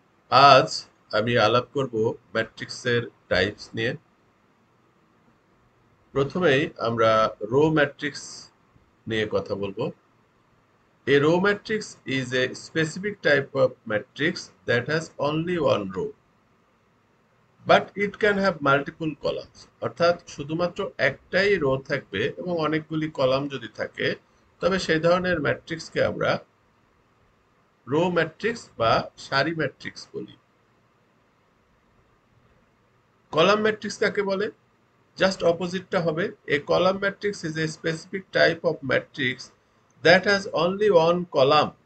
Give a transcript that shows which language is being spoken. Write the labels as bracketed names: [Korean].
[Bangla] আজ আমি আলাপ করব ম্যাট্রিক্সের টাইপস নিয়ে। প্রথমেই আমরা রো ম্যাট্রিক্স নিয়ে কথা বলবো। [English] A row matrix is a specific type of matrix that has only one row, but it can have multiple columns. [Bangla] অর্থাৎ শুধুমাত্র একটাই রো থাকবে এবং অনেকগুলি কলাম যদি থাকে, তবে সেই ধরনের ম্যাট্রিক্সকে আমরা রো ম্যাট্রিক্স বা সারি ম্যাট্রিক্স বলি। কলাম ম্যাট্রিক্স কাকে বলে? জাস্ট অপোজিটটা হবে। [English] A column matrix is a specific type of matrix that has only one column.